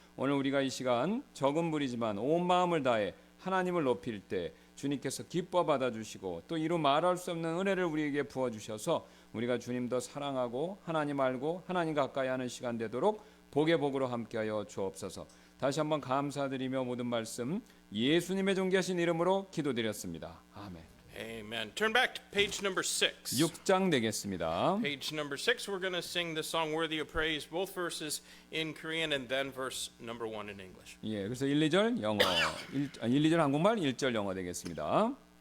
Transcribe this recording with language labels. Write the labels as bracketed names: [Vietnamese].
[Korean] 오늘 우리가 이 시간 적은 무리지만 온 마음을 다해 하나님을 높일 때 주님께서 기뻐 받아주시고 또 이루 말할 수 없는 은혜를 우리에게 부어주셔서 우리가 주님 더 사랑하고 하나님 알고 하나님 가까이 하는 시간 되도록 복의 복으로 함께하여 주옵소서. 다시 한번 감사드리며 모든 말씀 예수님의 존귀하신 이름으로 기도드렸습니다. 아멘. [English] Amen. Turn back to page number 6. [Korean] 6장 되겠습니다. [English] Page number 6, we're going to sing the song Worthy of Praise, both verses in Korean and then verse number 1 in English. [Korean] 예, 그래서 1, 2절 영어, 1, 2절 한국말, 1절 영어 되겠습니다.